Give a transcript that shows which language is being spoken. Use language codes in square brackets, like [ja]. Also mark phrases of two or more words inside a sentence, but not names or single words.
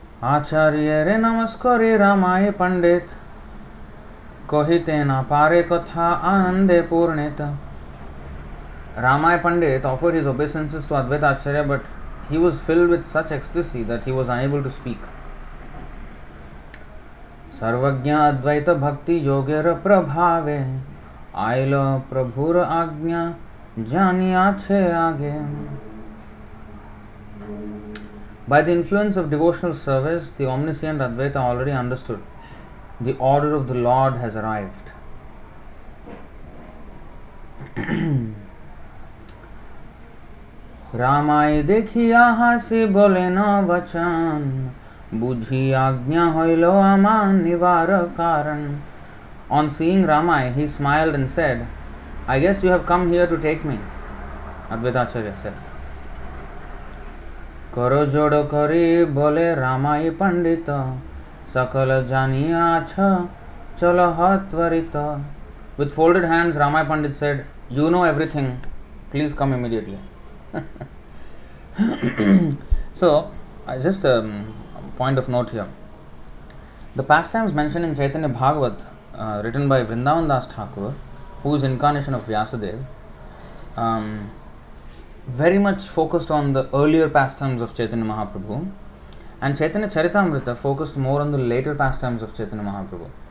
[bn] আচার্য রে নমস্করে রামায় পণ্ডিত কহতে না পারে কথা আনন্দে পূর্ণিত. [en] Ramaya Pandit offered his obeisances to Advaita Ācārya, but he was filled with such ecstasy that he was unable to speak. [bn] সর্বজ্ঞ অদ্বৈত ভক্তি যোগের প্রভাবে আইলো প্রভুর আজ্ঞা জানি আছে আগে. [en] By the influence of devotional service, the omniscient Advaita already understood. The order of the Lord has arrived. [bn] রামায় দেখিয়া হাসি বোলে ন বচন বুঝি আজ্ঞা হইলো আমা নিবার কারণ. [en] On seeing Ramay, he smiled and said, I guess you have come here to take me. Advaita Ācārya said. [bn] করো জোড়ো করি বোলে রামায় পণ্ডিত সকল জানিয়া ছ চলো ত্বরিত. [en] With folded hands, Ramay Pandit said, You know everything. Please come immediately. So, just a point of note here. The pastimes mentioned in Chaitanya Bhagavat, written by Vrindavan Das Thakur, who is incarnation of Vyasadeva, very much focused on the earlier pastimes of Chaitanya Mahaprabhu, and Chaitanya Charitamrita focused more on the later pastimes of Chaitanya Mahaprabhu.